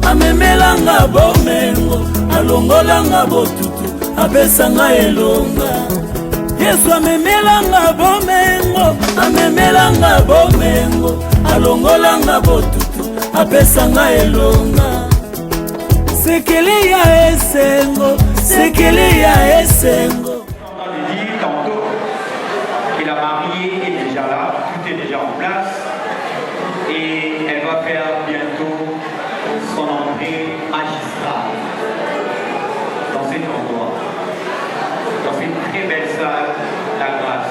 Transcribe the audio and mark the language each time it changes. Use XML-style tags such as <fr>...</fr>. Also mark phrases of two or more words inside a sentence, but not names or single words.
<ln>Amemelanga bomengo Alongolanga botutu Abesanga elonga Yesu amemelanga bomengo, amemelanga bomengo, alongolanga botutu, apesanga elonga. Sekele ya esengo, sekele ya esengo.</ln> <fr>On a dit tantôt que la mariée est déjà là, tout est déjà en place et elle va faire bientôt son entrée magistrale dans cet endroit, dans cette très belle salle, la grâce.</fr>